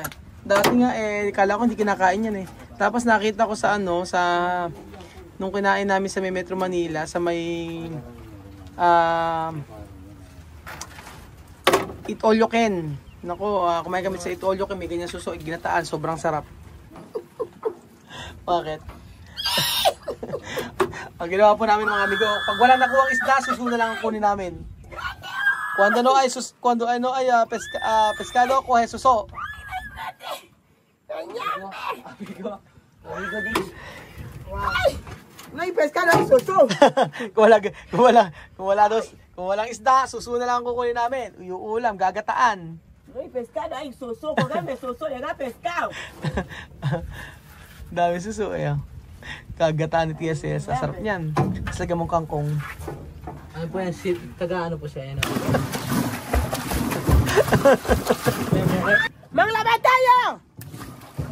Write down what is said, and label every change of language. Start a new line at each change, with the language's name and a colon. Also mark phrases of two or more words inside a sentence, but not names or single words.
Filipino: Dati nga kala ko hindi kinakain yan Tapos nakita ko sa nung kinain namin sa may Metro Manila, sa may Itolyoken. Nako, kumain kami sa Itolyoken, may ganyan suso, ginataan, sobrang sarap. Bakit? Ang ginawa po namin mga amigo, pag wala nakuha ang isda, suso na lang ang kunin namin.
Spanish: Cuando no hay pescado, coge suso. Amigo, No hay pescado, hay soso.
Filipino: kung walang isda, suso na lang ang kukunin namin. Yung ulam, gagataan.
Spanish: No hay pescado, hay soso. Póngame soso, le da pescado.
Filipino: Dami suso Gagataan ni Tia Celsa. Sarap niyan. Tapos lagyan mong kangkong. ano po yan, taga ano po siya, yan. ¡Maglaban tayo!